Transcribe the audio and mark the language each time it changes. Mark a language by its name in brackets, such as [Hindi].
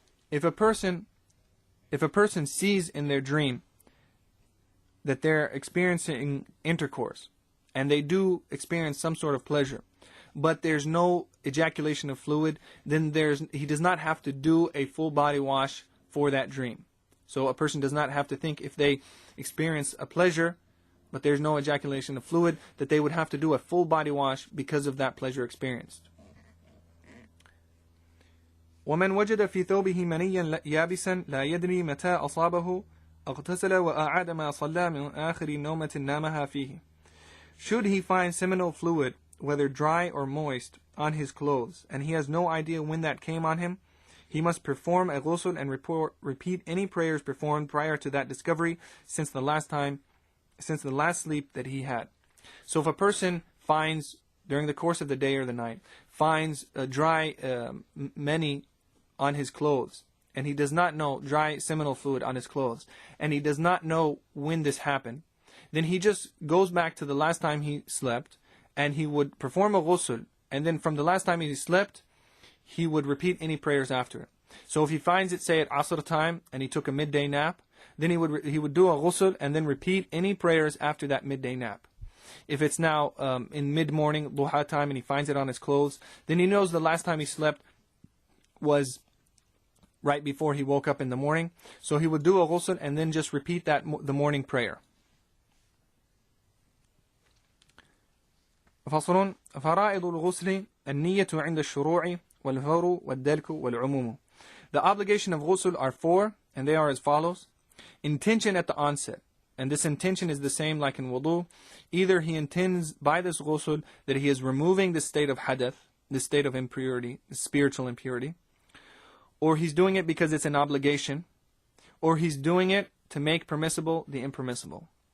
[English] If a person sees in their dream that they're experiencing intercourse, and they do experience some sort of pleasure, but there's no ejaculation of fluid, then he does not have to do a full body wash for that dream. So a person does not have to think if they experience a pleasure, but there's no ejaculation of fluid, that they would have to do a full body wash because of that pleasure experienced. [Arabic] ومن وجد في ثوبه منيا يابسا لا يدري متى أصابه اغتسل وأعاد ما صلى من آخر نومة نامها فيه. [English] Should he find seminal fluid, whether dry or moist, on his clothes, and he has no idea when that came on him, he must perform a ghusl and repeat any prayers performed prior to that discovery since the last sleep that he had. So if a person finds, during the course of the day or the night, finds a dry mani on his clothes, and he does not know, dry seminal fluid on his clothes, and he does not know when this happened, then he just goes back to the last time he slept, and he would perform a ghusl, and then from the last time he slept, he would repeat any prayers after it. So if he finds it, say at Asr time, and he took a midday nap, then he would do a ghusl and then repeat any prayers after that midday nap. If it's now in mid-morning, duha time, and he finds it on his clothes, then he knows the last time he slept was right before he woke up in the morning. So he would do a ghusl and then just repeat the morning prayer. [Arabic] فصل فرائض الغسل النية عند الشروع والفور والدلك والعموم. [English] The obligation of ghusl are four, and they are as follows. Intention at the onset. And this intention is the same like in wudu. Either he intends by this ghusl that he is removing the state of hadath, the state of impurity, spiritual impurity, or he's doing it because it's an obligation, or he's doing it to make permissible the impermissible.